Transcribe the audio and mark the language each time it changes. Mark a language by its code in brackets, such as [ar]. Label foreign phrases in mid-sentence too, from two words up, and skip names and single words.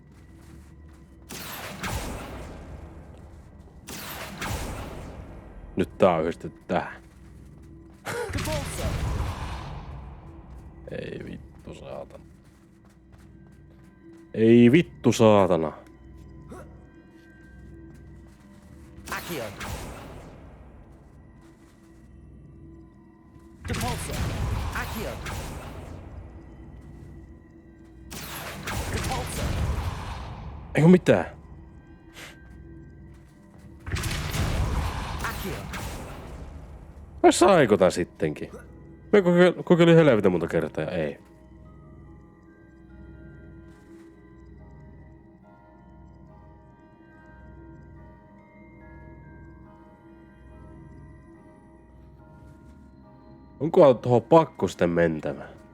[fi] Nyt tää on yhdistetty tähän. Ei vittu saatana. Ei vittu saatana. Accio. Repulsor. Accio. Repulsor. Eikö mitään? Accio. Vai saiko tän sittenkin? Mä kokeilin helvetin monta kertaa ja ei. Onko tuohon pakko sitten mentävä?